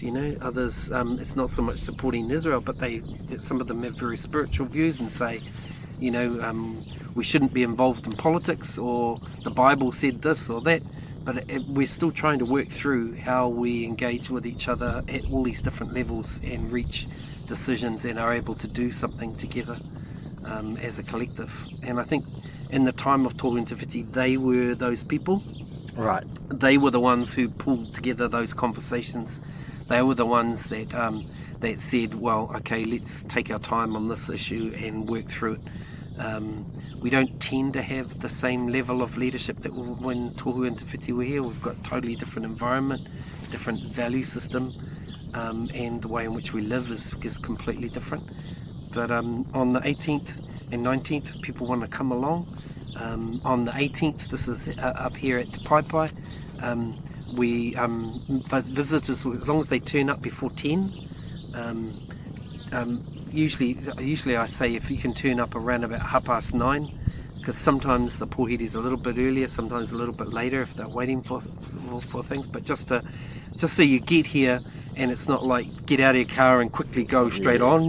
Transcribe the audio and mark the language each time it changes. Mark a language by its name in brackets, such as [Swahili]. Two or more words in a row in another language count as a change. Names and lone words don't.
[English] Others, it's not so much supporting Israel, but some of them have very spiritual views and say, we shouldn't be involved in politics, or the Bible said this or that. But we're still trying to work through how we engage with each other at all these different levels and reach decisions and are able to do something together as a collective. And I think in the time of tohu and te whiti, they were those people. Right. They were the ones who pulled together those conversations. They were the ones that said, well, okay, let's take our time on this issue and work through it. We don't tend to have the same level of leadership that when tohu and te whiti were here. We've got a totally different environment, different value system, and the way in which we live is completely different. But on the 18th and 19th, if people want to come along. On the 18th, this is up here at Te Paipai, we visitors, as long as they turn up before 10, usually I say if you can turn up around about 9:30, because sometimes the pōhiri's a little bit earlier, sometimes a little bit later if they're waiting for things, but just so you get here and it's not like get out of your car and quickly go straight on.